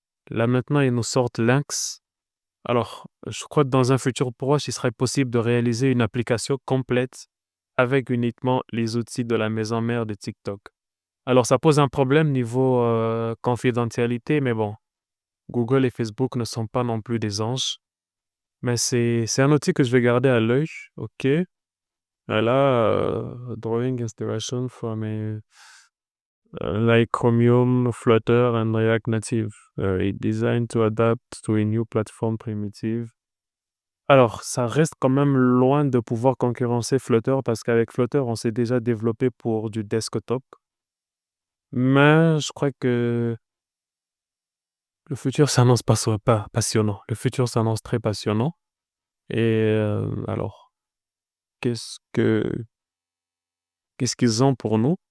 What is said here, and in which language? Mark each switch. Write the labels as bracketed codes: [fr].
[fr] Là, maintenant, ils nous sortent Lynx. Alors, je crois que dans un futur proche, il serait possible de réaliser une application complète avec uniquement les outils de la maison mère de TikTok. Alors, ça pose un problème niveau confidentialité, mais bon, Google et Facebook ne sont pas non plus des anges. Mais c'est un outil que je vais garder à l'œil, ok. Là, [en] drawing inspiration from like Chromium, Flutter and React Native. It designed to adapt to a new platform primitive. [fr] Alors, ça reste quand même loin de pouvoir concurrencer Flutter parce qu'avec Flutter, on s'est déjà développé pour du desktop. Mais je crois que le futur s'annonce pas passionnant. Le futur s'annonce très passionnant. Et alors, qu'est-ce que qu'est-ce qu'ils ont pour nous?